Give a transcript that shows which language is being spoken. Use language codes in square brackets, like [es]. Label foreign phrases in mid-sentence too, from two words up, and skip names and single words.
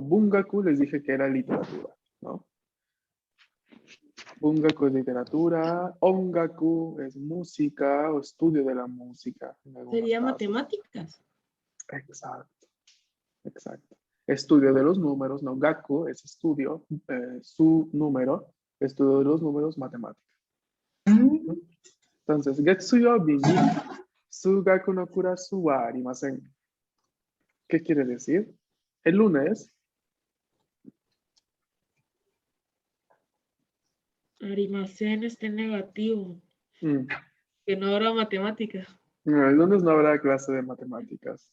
[es] Bungaku les dije que era literatura, ¿no? Bungaku es literatura, Ongaku es música o estudio de la música. En algunos Sería casos. matemáticas. Exacto, exacto. Estudio de los números, no, Gaku es estudio, su número, estudio de los números, matemática. Entonces, [ja] 月曜日に数学のクラスはありません. [es] ¿Qué quiere decir? El lunes, Arimasen está negativo. mm, Que no habrá matemáticas. no, el lunes no habrá clase de matemáticas.